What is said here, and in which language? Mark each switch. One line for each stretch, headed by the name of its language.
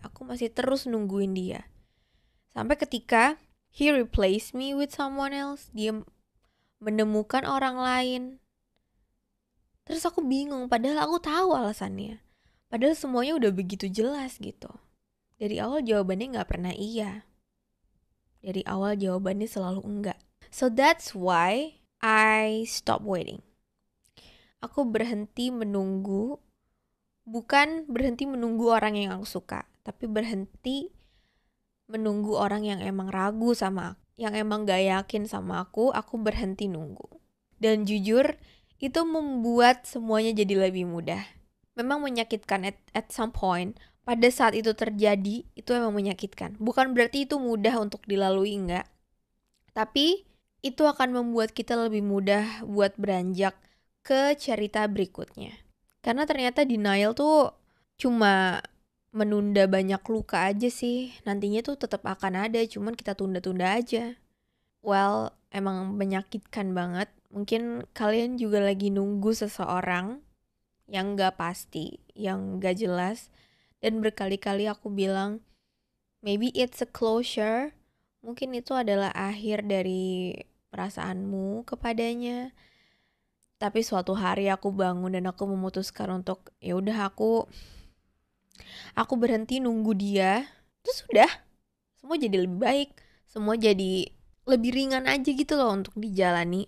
Indonesian: Aku masih terus nungguin dia. Sampai ketika
English: he replaced me with someone else,
Indonesian: dia menemukan orang lain. Terus aku bingung, padahal aku tahu alasannya. Padahal semuanya udah begitu jelas gitu. Dari awal jawabannya gak pernah iya. Dari awal jawabannya selalu enggak.
English: So that's why I stop waiting.
Indonesian: Aku berhenti menunggu, bukan berhenti menunggu orang yang aku suka, tapi berhenti menunggu orang yang emang ragu sama aku, yang emang gak yakin sama aku berhenti nunggu. Dan jujur, itu membuat semuanya jadi lebih mudah. Memang menyakitkan
English: at some point.
Indonesian: Pada saat itu terjadi, itu emang menyakitkan. Bukan berarti itu mudah untuk dilalui, enggak. Tapi itu akan membuat kita lebih mudah buat beranjak ke cerita berikutnya. Karena ternyata denial tuh cuma menunda banyak luka aja sih. Nantinya tuh tetap akan ada, cuman kita tunda-tunda aja. Well, emang menyakitkan banget. Mungkin kalian juga lagi nunggu seseorang yang gak pasti, yang gak jelas. Dan berkali-kali aku bilang,
English: maybe it's a closure.
Indonesian: Mungkin itu adalah akhir dari perasaanmu kepadanya. Tapi suatu hari aku bangun dan aku memutuskan untuk ya udah aku berhenti nunggu dia. Terus udah, semua jadi lebih baik. Semua jadi lebih ringan aja gitu loh untuk dijalani.